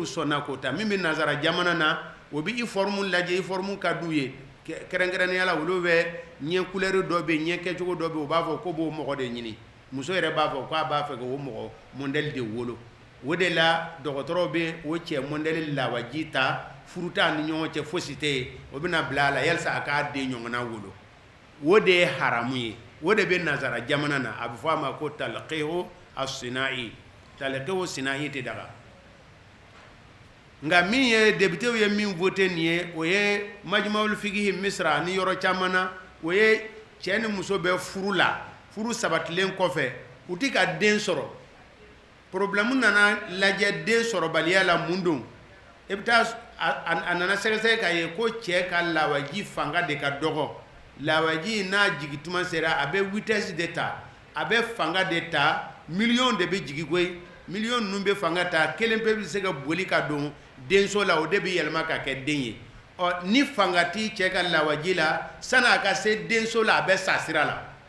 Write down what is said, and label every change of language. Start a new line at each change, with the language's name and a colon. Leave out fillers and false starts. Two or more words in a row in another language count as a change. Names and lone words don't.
Bambara: sɔnna k'o ta min bɛ nazara jamana na o bɛ uniforme lajɛ uniforme ka d'u ye kɛrɛnkɛrɛnnenya la olu bɛ ɲɛ couleur dɔ bɛ yen ɲɛ kɛcogo dɔ bɛ yen u b'a fɔ ko b'o mɔgɔ de ɲini muso yɛrɛ b'a fɔ k'a b'a fɛ k'o mɔgɔ modèle de wolo o de la dɔgɔtɔrɔw bɛ o cɛ modèle lawaji ta furu t'a ni ɲɔgɔn cɛ fosi tɛ yen o bɛna bila a la yalisa a k'a den ɲɔgɔnna wolo o de ye haramu ye o de bɛ nazara jamana na a bɛ fɔ a ma ko
Arabic: تلقيح الصناعي تلقيح صناعي
Bambara: tɛ daga nka min ye députéw ye min voté nin ye o ye
Arabic: مجمع الفقه مصر
Bambara: ni yɔrɔ caman na o ye cɛ ni muso bɛ furu la furu sabatilen kɔfɛ u tɛ ka den sɔrɔ problème nana lajɛ den sɔrɔbaliya la mun don i bɛ taa a nana sɛgɛsɛgɛ k'a ye ko cɛ ka lawaji fanga de ka dɔgɔ lawaji n'a jigi tuma sera a bɛ vitesse de ta a bɛ fanga de ta million de bɛ jigi koyi million ninnu bɛ fanga ta kelen pe bɛ se ka boli ka don denso la o de bɛ yɛlɛma ka kɛ den ye ni fanga ti cɛ ka lawaji la sani a ka se denso la a bɛ sa sira la